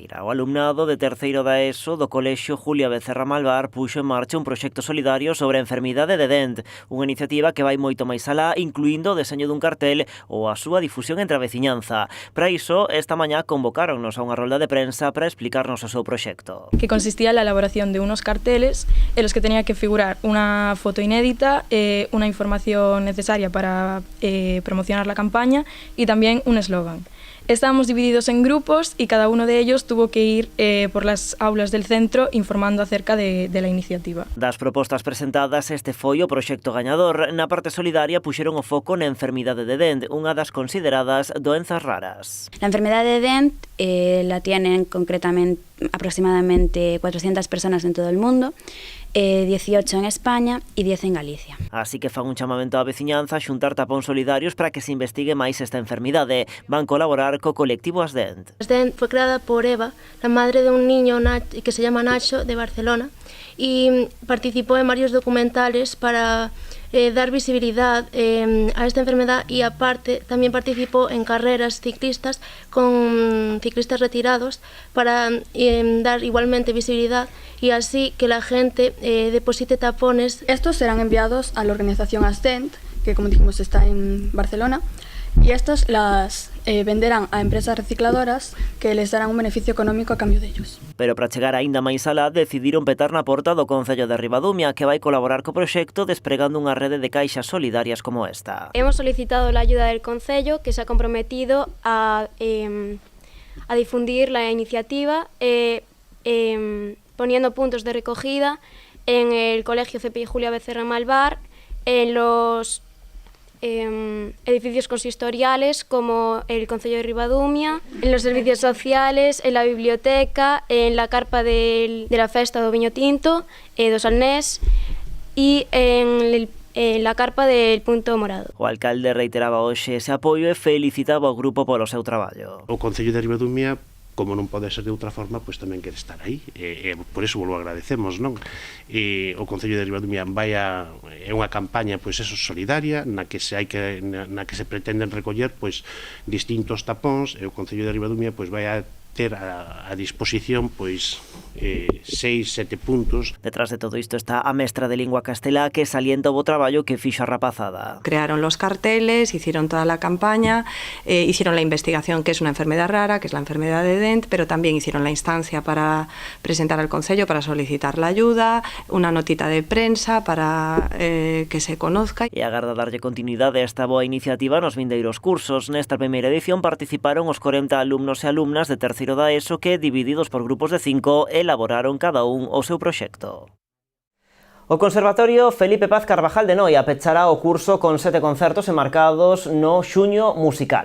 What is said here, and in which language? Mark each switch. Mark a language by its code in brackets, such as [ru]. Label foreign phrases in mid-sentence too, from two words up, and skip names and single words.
[gl] O alumnado de terceiro da ESO do Colexio Julia Becerra Malvar puxo en marcha un proxecto solidario sobre a enfermidade de Dent, unha iniciativa que vai moito máis alá, incluindo o deseño dun cartel ou a súa difusión entre a veciñanza. Para iso, esta mañá convocáronnos a unha rolda de prensa para explicarnos o seu proxecto. [es] Que consistía en la elaboración de unos carteles en los que tenía que figurar una foto inédita, una información necesaria para promocionar la campaña y también un eslogan. Estábamos divididos en grupos y cada uno de ellos tuvo que ir por las aulas del centro informando acerca de la iniciativa. [gl] Das propostas presentadas, este foi o proxecto gañador. Na parte solidaria puxeron o foco na enfermidade de Dent, unha das consideradas doenzas raras. [es] La enfermedad de Dent la tienen concretamente aproximadamente 400 personas en todo el mundo, 18 en España y 10 en Galicia. [gl] Así que fan un chamamento á veciñanza a xuntar tapóns solidarios para que se investigue máis esta enfermidade. Van colaborar co colectivo Asdent. [es] Asdent fue creada por Eva, la madre de un niño que se llama Nacho, de Barcelona, y participó en varios documentales para dar visibilidad a esta enfermedad, y aparte también participó en carreras ciclistas con ciclistas retirados para dar igualmente visibilidad y así que la gente deposite tapones. Estos serán enviados a la organización Asdent, que como dijimos está en Barcelona, y estos las venderán a empresas recicladoras que les darán un beneficio económico a cambio de ellos. [gl] Pero para chegar aínda máis alá, decidiron petar na porta do Concello de Ribadumia, que vai colaborar co proxecto despregando unha rede de caixas solidarias como esta. [es] Hemos solicitado la ayuda del Concello, que se ha comprometido a difundir la iniciativa poniendo puntos de recogida en el Colegio CPI Julia Becerra Malvar, en los edificios consistoriales como el Concello de Ribadumia, en los servicios sociales, en la biblioteca, en la carpa de la [gl] festa do Viño Tinto, do Salnés, [es] y en la carpa del Punto Morado. [gl] O alcalde reiteraba hoxe ese apoio e felicitaba o grupo polo seu traballo. O Concello de Ribadumia, como non pode ser de outra forma, pois tamén quere estar aí, e por iso volvo agradecemos, non? E o Concello de Ribadumia é unha campaña pois eso solidaria na que se pretenden recoller pois distintos tapóns, e o Concello de Ribadumia pois vai a ter a disposición pois 6-7 puntos. Detrás de todo isto está a mestra de lingua castelá que salienta o bo traballo que fixo a rapazada. [es] Crearon los carteles, hicieron toda la campaña, hicieron la investigación que es una enfermedad rara, que es la enfermedad de Dent, pero también hicieron la instancia para presentar al Concello para solicitar la ayuda, una notita de prensa para que se conozca. [gl] E agarda darlle continuidade a esta boa iniciativa nos vindeiros cursos. Nesta primeira edición participaron os 40 alumnos e alumnas de terceiro terceiro da ESO que, divididos por grupos de 5, elaboraron cada un o seu proxecto. O Conservatorio Felipe Paz Carvajal de Noia pechará o curso con 7 concertos enmarcados no Xuño Musical.